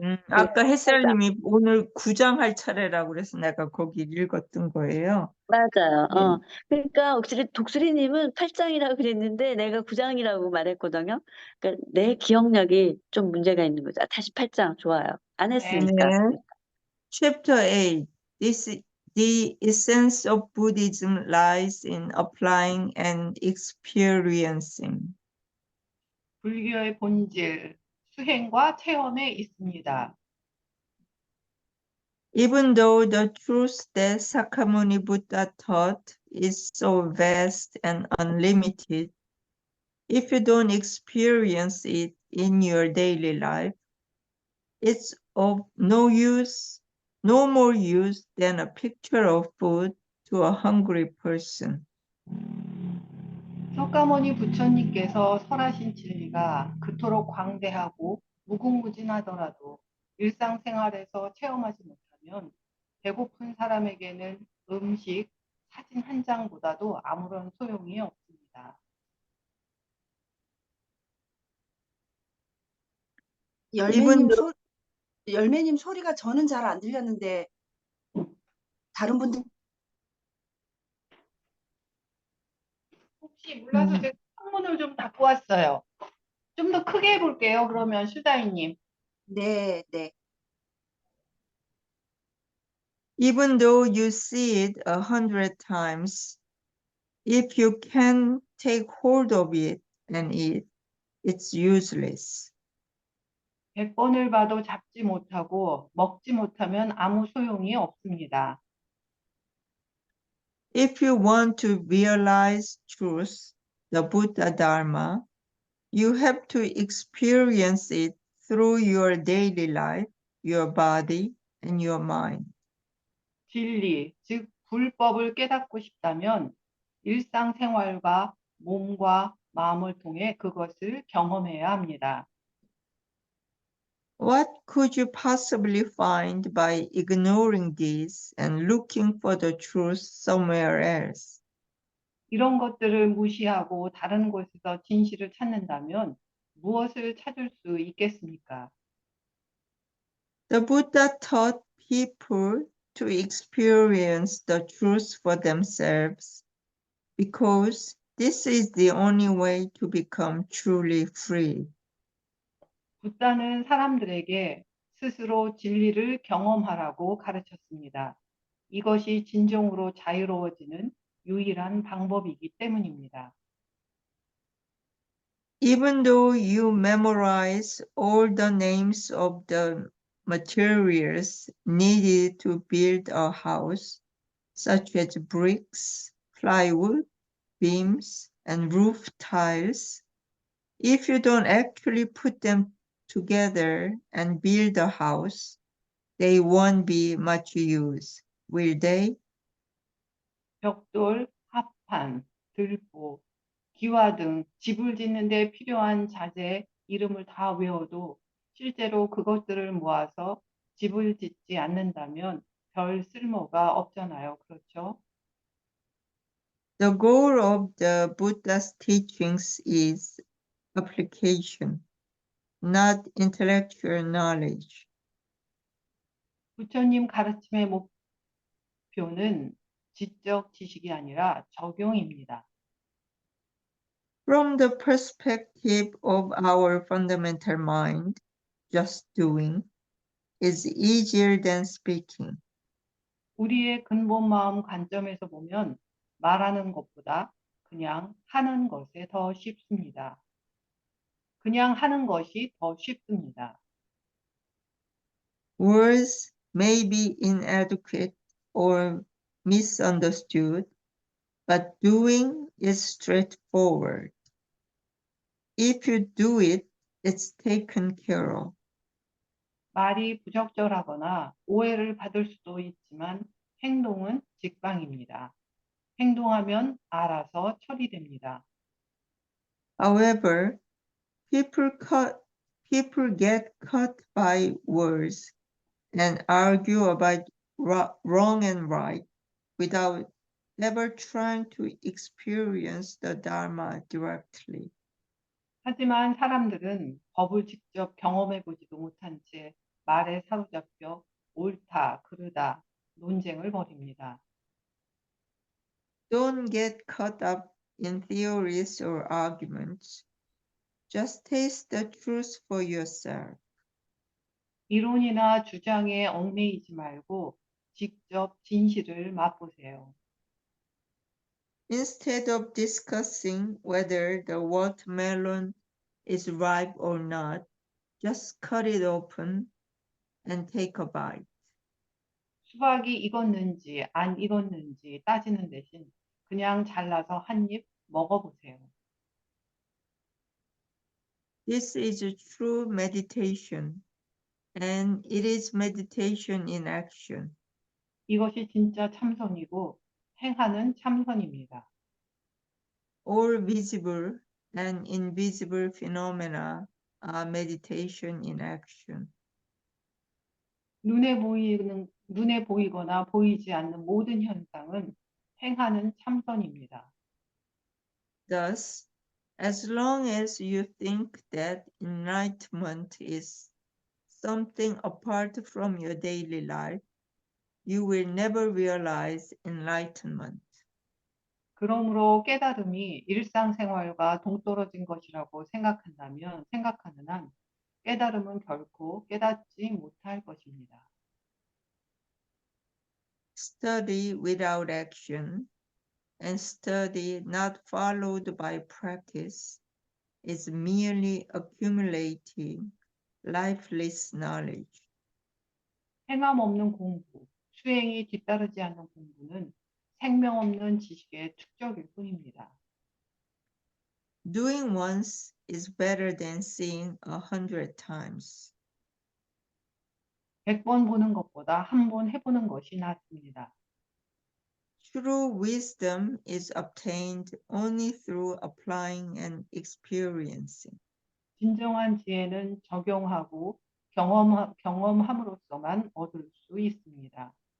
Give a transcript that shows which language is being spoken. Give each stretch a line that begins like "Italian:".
Korean: 아까 그래요. 8장. 햇살님이 오늘 구장할 차례라고 그래서 내가 거기 읽었던 거예요. 맞아요. 네. 그러니까 혹시 독수리님은 8장이라고 그랬는데 내가 9장이라고 말했거든요. 그러니까 내 기억력이 좀 문제가 있는 거죠. 다시 8장 좋아요. 안 네. 했으니까. 네.
English: Chapter 8, the essence of Buddhism lies in applying and experiencing.
Korean: 불교의 본질, 수행과 체험에 있습니다.
English: Even though the truth that Sakyamuni Buddha taught is so vast and unlimited, if you don't experience it in your daily life, it's of no use, no more use than a picture of food to a hungry person.
Korean: 석가모니 부처님께서 설하신 진리가 그토록 광대하고 무궁무진하더라도 일상생활에서 체험하지 못하면 배고픈 사람에게는 음식, 사진 한 장보다도 아무런 소용이 없습니다.
English: Even though
Korean: 열매님 소리가 저는 잘 안 들렸는데 다른 분들 혹시 몰라서 제가 창문을 좀 닫고 왔어요. 좀 더 크게 해볼게요. 그러면 슈다이님. 네, 네.
English: even though you see it 100 times, if you can take hold of it and eat, it's useless.
Korean: 100번을 봐도 잡지 못하고 먹지 못하면 아무 소용이 없습니다.
English: If you want to realize truth, the Buddha Dharma, you have to experience it through your daily life, your body, and your mind.
Korean: 진리, 즉 불법을 깨닫고 싶다면 일상생활과 몸과 마음을 통해 그것을 경험해야 합니다.
English: What could you possibly find by ignoring this and looking for the truth somewhere else?
Korean: 이런 것들을 무시하고 다른 곳에서 진실을 찾는다면 무엇을 찾을 수 있겠습니까?
English: The Buddha taught people to experience the truth for themselves because this is the only way to become truly free.
Korean: 붓다는 사람들에게 스스로 진리를 경험하라고 가르쳤습니다. 이것이 진정으로 자유로워지는 유일한 방법이기 때문입니다.
English: Even though you memorize all the names of the materials needed to build a house, such as bricks, plywood, beams, and roof tiles, if you don't actually put them together and build a house, they won't be much use, will they?
Korean: 벽돌, 합판, 들보, 기와 등 집을 짓는 데 필요한 자재 이름을 다 외워도 실제로 그것들을 모아서 집을 짓지 않는다면 별 쓸모가 없잖아요. 그렇죠?
English: The goal of the Buddha's teachings is application, not intellectual knowledge.
Korean: 부처님 가르침의 목표는 지적 지식이 아니라 적용입니다.
English: From the perspective of our fundamental mind, just doing, is easier than speaking.
Korean: 우리의 근본 마음 관점에서 보면 말하는 것보다 그냥 하는 것에 더 쉽습니다. 그냥 하는 것이 더 쉽습니다.
English: Words may be inadequate or misunderstood, but doing is straightforward. If you do it, it's taken care of.
Korean: 말이 부적절하거나 오해를 받을 수도 있지만 행동은 직방입니다. 행동하면 알아서 처리됩니다.
English: However, people get caught by words and argue about wrong and right without ever trying to experience the Dharma directly.
Korean: 하지만 사람들은 법을 직접 경험해 보지도 못한 채 말에 사로잡혀 옳다, 그르다 논쟁을 벌입니다.
English: Don't get caught up in theories or arguments. Just taste the truth for yourself.
Korean: 이론이나 주장에 얽매이지 말고 직접 진실을 맛보세요.
English: Instead of discussing whether the watermelon is ripe or not, just cut it open and take a bite.
Korean: 수박이 익었는지 안 익었는지 따지는 대신 그냥 잘라서 한 입 먹어보세요.
English: This is a true meditation, and it is meditation in action.
Korean: 이것이 진짜 참선이고 행하는 참선입니다.
English: All visible and invisible phenomena are meditation in action.
Korean: 눈에 보이거나 보이지 않는 모든 현상은 행하는 참선입니다.
English: Thus, as long as you think that enlightenment is something apart from your daily life, you will never realize enlightenment.
Korean: 그러므로 깨달음이 일상생활과 동떨어진 것이라고 생각하는 한 깨달음은 결코 깨닫지 못할 것입니다.
English: Study without action and study not followed by practice is merely accumulating lifeless knowledge.
Korean: 행함 없는 공부, 수행이 뒤따르지 않는 공부는 생명 없는 지식의 축적일 뿐입니다.
English: Doing once is better than seeing 100 times.
Korean: 100번 보는 것보다 한 번 해보는 것이 낫습니다.
English: True wisdom is obtained only through applying and experiencing.
Korean: 진정한 지혜는 적용하고 경험함으로써만 얻을 수 있습니다.